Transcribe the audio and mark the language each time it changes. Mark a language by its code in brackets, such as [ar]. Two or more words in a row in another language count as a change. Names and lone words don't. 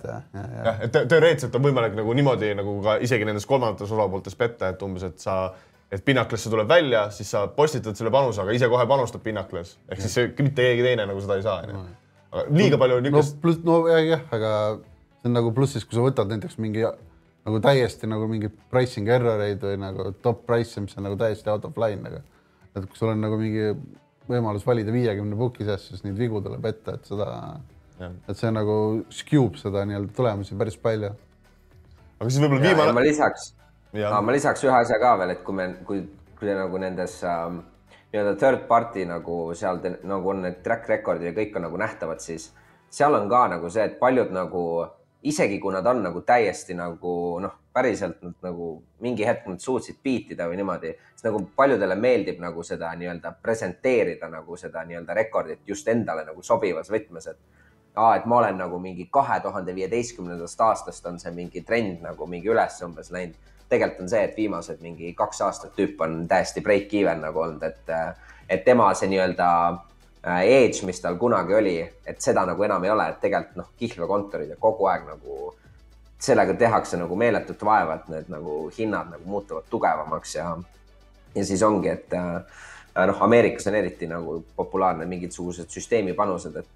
[et] Et teoreetselt on võimalik nagu niimoodi nagu ka isegi nendes kolmandates osapooltes petta, et umbes, et Pinnaklesse tuleb välja, siis sa postitad selle panuse, aga ise kohe panustab Pinnakles. Ehk siis mitte keegi teine nagu seda ei saa. Liiga palju on niukest... No jah, aga see on nagu plussis, kui sa võtad näiteks mingi nagu täiesti nagu mingi pricing erroreid või nagu [en] top price, [et] mis on nagu täiesti [en] out of line. [et] Et kui sul on nagu mingi võimalus valida 50 booki seas, siis neid vigu tuleb ette, et see nagu skewb seda nii-öelda tulemusi päris palju. Aga siis võib-olla viimane... Ma lisaks ühe asja ka veel, et kui nagu nendes nii-öelda [en] third party [et] nagu seal nagu on need [en] track record'id [et] ja kõik on nagu nähtavad, siis seal on ka nagu see, et paljud nagu, isegi kui nad on nagu täiesti nagu päriselt nagu mingi hetk nad suutsid beatida või niimoodi, siis nagu paljudele meeldib nagu seda nii-öelda presenteerida nagu seda nii-öelda rekordit just endale nagu sobivas võtmes, et ma olen nagu mingi 2015. aastast on see mingi trend nagu mingi üles umbes läinud. Tegelikult on see, et viimased mingi 2 aastat tüüp on täiesti [en] break even [et] nagu olnud, et tema see nii-öelda edge, mis tal kunagi oli, et seda nagu enam ei ole, et tegelikult kihlveokontorid ja kogu aeg nagu sellega tehakse nagu meeletut vaeva, et need nagu hinnad nagu muutuvad tugevamaks ja siis ongi, et Ameerikas on eriti nagu populaarne mingisugused süsteemipanused,